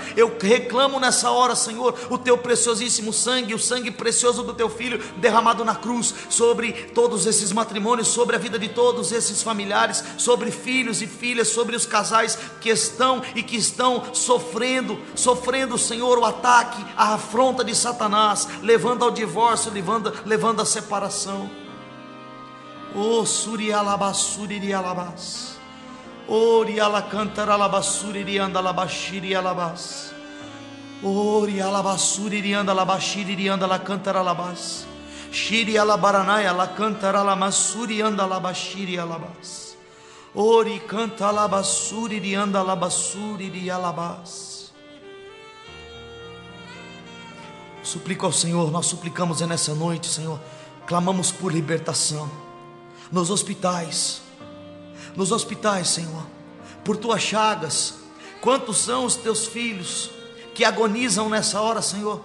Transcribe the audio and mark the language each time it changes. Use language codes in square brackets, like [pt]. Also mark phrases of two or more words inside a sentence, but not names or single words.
[pt] Eu reclamo nessa hora, Senhor, o Teu preciosíssimo sangue, o sangue precioso do Teu Filho derramado na cruz, sobre todos esses matrimônios, sobre a vida de todos esses familiares, sobre filhos e filhas, sobre os casais que estão sofrendo, Senhor, o ataque, a afronta de Satanás, levando ao divórcio, levando à separação. Oh, surialabassuri alabas, oriala cantar alabassuri anda labashiri alabas, orialabassuri anda labashiri anda la cantar alabas, shiri alabaranaya la cantar alamassuri anda labashiri alabas. Ori canta alabassuri de anda alabassuri de alabás. Suplico ao Senhor, nós suplicamos nessa noite, Senhor, clamamos por libertação nos hospitais, Senhor, por tuas chagas. Quantos são os teus filhos que agonizam nessa hora, Senhor?